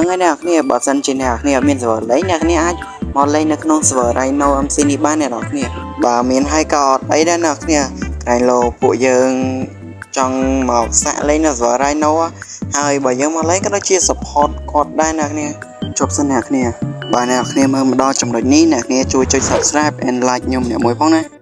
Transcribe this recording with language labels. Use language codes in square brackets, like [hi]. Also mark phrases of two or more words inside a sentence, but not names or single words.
[km] ហើយអ្នកគ្នាបើសិនជាអ្នកគ្នាអត់មាន server លេងអ្នកគ្នាអាចមកលេងនៅក្នុង server Rhino MC នេះបានអ្នកគ្នាបើមានហើយក៏អត់អីដែរអ្នកគ្នាក្រែងលោពួកយើងចង់មកសាក់លេងនៅ server Rhino ហើយបើយើងមកលេងក៏ដូចជា support គាត់ដែរអ្នកគ្នាជប់សិនអ្នកគ្នាបើអ្នកគ្នាមើលមកដល់ចំណុចនេះអ្នកគ្នាជួយចុច [en] subscribe and like [km] ខ្ញុំអ្នកមួយផងណា